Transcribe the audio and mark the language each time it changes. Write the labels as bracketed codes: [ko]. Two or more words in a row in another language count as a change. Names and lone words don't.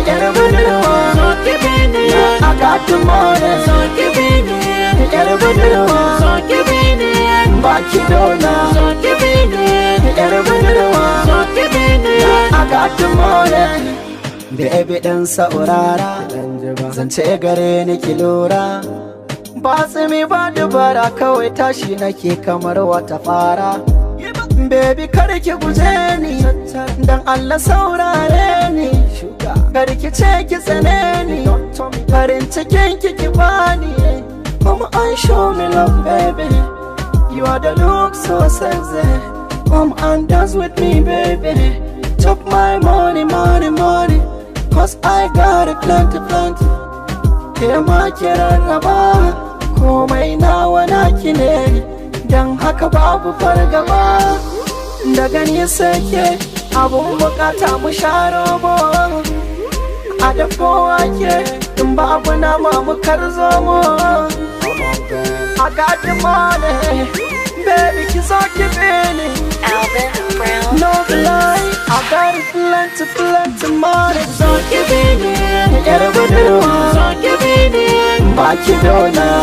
[en] Get it with it on. So give it in. I got the money. So give it in. Get it with it on. So give it in. Watch it all now. So give it in. Get it with it on. So give it in. I got the money. [ha] Baby dan saurara, zance gare ni ki lura. Ba tsimi ba dubara kawai tashi nake kamar wata fara. Baby kar ki guje ni, dan Allah saurare ni. Kar ki ce ki tsane ni, farin cikin ki bani. [en] Come on show me love baby, you are the look so sexy. Come and dance with me baby, chop my money, money, money. Cause I got it plenty, plenty. [ha] Ke ma kiran raba, komai nawa naki ne, dan haka babu fargaba. Daga nisa ke, abun bukata mu sha robo. A dafo wake, in babu nama mu karzo mu. [en] I got the money, baby [ha] ki so ki bini. [en] Alvin Brown. No lie, I got it plenty, plenty money. So give it in. Get it with it on. So give it in. Watch it all now.